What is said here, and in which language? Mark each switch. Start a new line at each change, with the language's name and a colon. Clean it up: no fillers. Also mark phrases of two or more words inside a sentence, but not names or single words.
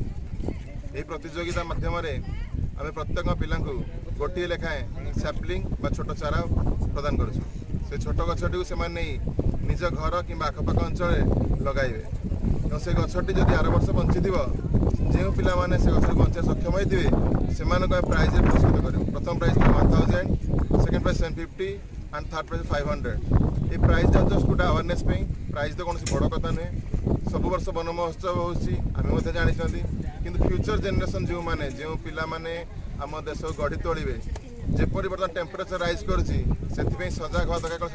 Odia: ଏହି ପ୍ରତିଯୋଗିତା ମାଧ୍ୟମରେ ଆମେ ପ୍ରତ୍ୟେକ ପିଲାଙ୍କୁ ଗୋଟିଏ ଲେଖାଏଁ ସାପ୍ଲିଂ ବା ଛୋଟ ଚାରା ପ୍ରଦାନ କରୁଛୁ। ସେ ଛୋଟ ଗଛଟିକୁ ସେମାନେ ନେଇ ନିଜ ଘର କିମ୍ବା ଆଖପାଖ ଅଞ୍ଚଳରେ ଲଗାଇବେ ଏବଂ ସେ ଗଛଟି ଯଦି ଆର ବର୍ଷ ବଞ୍ଚିଥିବ, ଯେଉଁ ପିଲାମାନେ ସେ ଗଛକୁ ବଞ୍ଚିବା ସକ୍ଷମ ହୋଇଥିବେ ସେମାନଙ୍କୁ ଆମେ ପ୍ରାଇଜ୍ରେ ପୁରସ୍କୃତ କରିବୁ। ପ୍ରଥମ ପ୍ରାଇଜ୍ 1000,
English: second prize
Odia: 750
English: and third prize
Odia: 500। এই ପ୍ରାଇଜ୍ଟା ଜଷ୍ଟ ଗୋଟେ ଆୱାରନେସ୍ ପାଇଁ, ପ୍ରାଇଜ୍ ତ କୌଣସି ବଡ଼ କଥା ନୁହେଁ। ସବୁ ବର୍ଷ ବନ ମହୋତ୍ସବ ହେଉଛି, ଆମେ ମଧ୍ୟ ଜାଣିଛନ୍ତି, କିନ୍ତୁ
English: future generation
Odia: ଯେଉଁ ପିଲାମାନେ ଆମ ଦେଶକୁ ଗଢ଼ି ତୋଳିବେ, ଯେପରି ବର୍ତ୍ତମାନ
English: temperature rise
Odia: କରୁଛି, ସେଥିପାଇଁ ସଜାଗ ହେବା ଦରକାର।